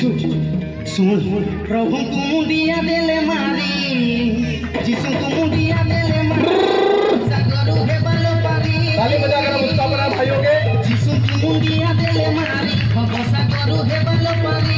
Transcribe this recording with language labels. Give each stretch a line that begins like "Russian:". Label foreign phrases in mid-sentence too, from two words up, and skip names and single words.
Odia: ଶୁଣ, ପ୍ରଭୁଙ୍କୁ ମୁଣ୍ଡିଆ ଦେଲେ ମାରି, ଯୀଶୁଙ୍କୁ ମୁଣ୍ଡିଆ ଦେଲେ ମାରି, ସାଗର ହେବାଲ ପାରି।
Hindi: ताली बजाकर हम उत्साह बढ़ाएं भाइयों के।
Odia: ଯୀଶୁଙ୍କୁ ମୁଣ୍ଡିଆ ଦେଲେ ମାରି, ହବ ସାଗର ହେବାଲ ପାରି।